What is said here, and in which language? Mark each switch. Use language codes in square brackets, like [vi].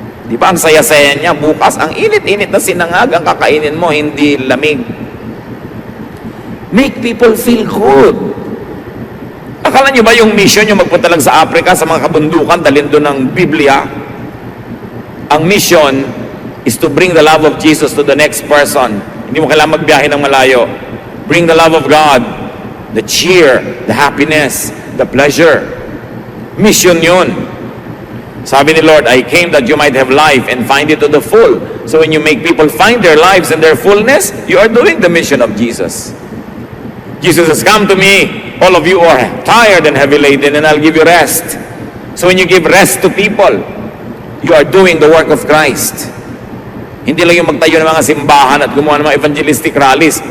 [tl] Di ba, ang saya-saya niya, bukas, ang init-init na sinangag ang kakainin mo, hindi lamig. [en] Make people feel good. [tl] Akala niyo ba yung mission yung magpunta lang sa Africa, sa mga kabundukan, dalhin doon ng Biblia? [en] Ang mission is to bring the love of Jesus to the next person. [tl] Hindi mo kailangan magbiyahe ng malayo. [en] Bring the love of God, the cheer, the happiness, the pleasure. [tl] Mission yun. Sabi ni Lord, [en] I came that you might have life and find it to the full. So when you make people find their lives and their fullness, you are doing the mission of Jesus. Jesus has come to me, all of you are tired and heavy laden, and I'll give you rest. So when you give rest to people, you are doing the work of Christ. [tl] Hindi lang yung magtayo ng mga simbahan at gumawa ng mga evangelistic rallies.